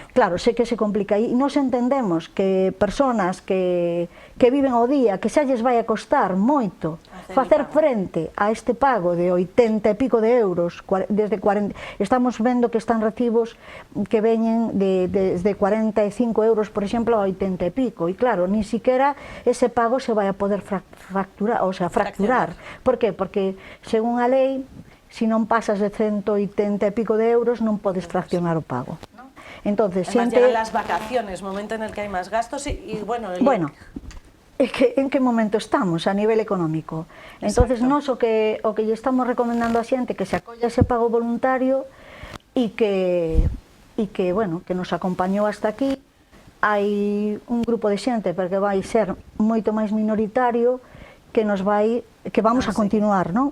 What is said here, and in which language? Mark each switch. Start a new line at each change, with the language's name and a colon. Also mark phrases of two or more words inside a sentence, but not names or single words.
Galician: Claro, sei que se complica, e nos entendemos que personas que viven ao día, que xa lles vai a costar moito facer frente a este pago de 80 e pico de euros, desde 40, estamos vendo que están recibos que veñen desde 45 euros, por exemplo, a 80 e pico, e claro, nin siquiera ese pago se vai a poder fracturar. Por que? Porque, según a lei, se non pasas de 180 e pico de euros non podes fraccionar o pago.
Spanish: Entonces, además llegan las vacaciones, momento en el que hay más gastos y bueno...
Galician: En que momento estamos a nivel económico. Entonces, nós o que lle estamos recomendando a xente que se acolla ese pago voluntario e que bueno, que nos acompañou hasta aquí. Hai un grupo de xente, porque vai ser moito máis minoritario, que vamos a continuar, non?